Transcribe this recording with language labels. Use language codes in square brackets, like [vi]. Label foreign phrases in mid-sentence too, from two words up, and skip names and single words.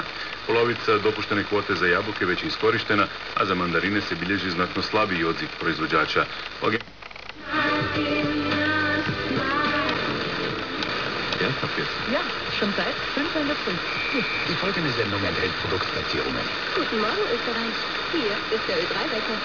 [hr] Polovica dopuštene kvote za jabuke već je iskorištena, a za mandarine se bilježi znatno slabiji odziv proizvođača. [de] Ja, kapiert. Ja, schon seit 5 Uhr früh. Die folgende Sendung enthält Produktplatzierungen. Guten Morgen, Österreich. Hier ist der Ö3-Wecker.